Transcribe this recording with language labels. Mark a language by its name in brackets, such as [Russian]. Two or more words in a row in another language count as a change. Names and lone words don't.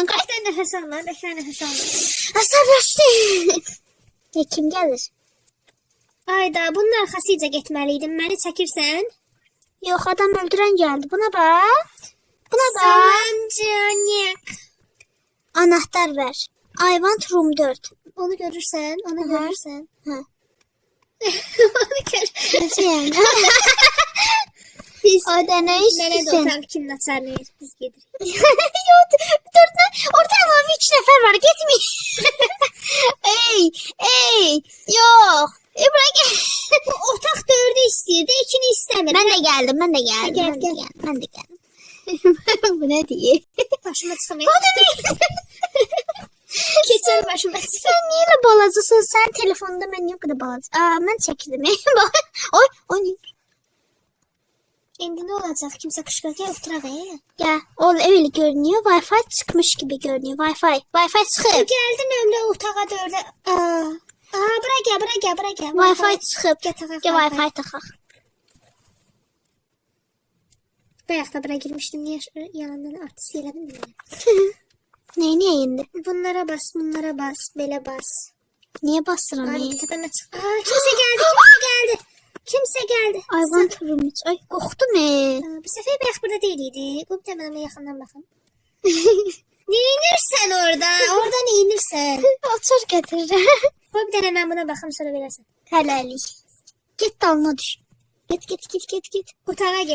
[Azerbaijani] Bəklə nəfəs alma, bəklə nəfəs alma. Əsəbləşdi. Kim gəlir? Ayda, bunun arxasıca getməliydim. Məni çəkirsən? Yox adam öldürən gəldi. Buna bax. Buna bax. Salam canik. [Turkish] Anahtar ver. [English] I want room 4. [Azerbaijani] Onu görürsən, onu Aha. görürsən. Hə. Onu gör. Necəyəm? Biz O da nə mənə də istəsən? otaq kimin açar verir, biz gedirik. Yox, orada əlavə 3 nəfər var, getməyin. ey, yox. Bura gəl. Bu otaq 4'ü istəyirdi, 2'ni istəmir. Mən də gəldim. Gəl, Mən də gəldim. Bu nə deyir? Başıma çıxamıyor. Keçər başıma çıxır. Sən niyə elə balacısın? Sən telefonda mən niyə o qədər balaca? Mən çəkdim. Oy. İndi nə olacaq? Kimsə qışqır, gəl oturaq. Gəl. [Turkish] O öyle görünüyor. Wi-Fi çıkmış gibi görünüyor. [Azerbaijani] Wi-Fi çıxıb. Gəldi nömrə otağa 4'e. Bura gəl. Wi-Fi çıxıb. Gəl Wi-Fi taxaq. Bayaq da bura girmişdim. Niyə yalandan artist elədim bilmirəm. Neyini indi? Bunlara bas, belə bas. Niyə basıram? Ay, təpəmə çıx. Kimsə gəldi. [English] I want room 3. [Azerbaijani] Ay qorxdum. Bu səfər bayaq burada deyil idi. Qoy da mənə yaxından baxım. Neyinirsən orada? Orada neyinirsən? Otur gətirirəm. Qoy bir dənə mən buna baxım, sonra verəsən. Hələlik. Get dalına düş. Get. Otağa get.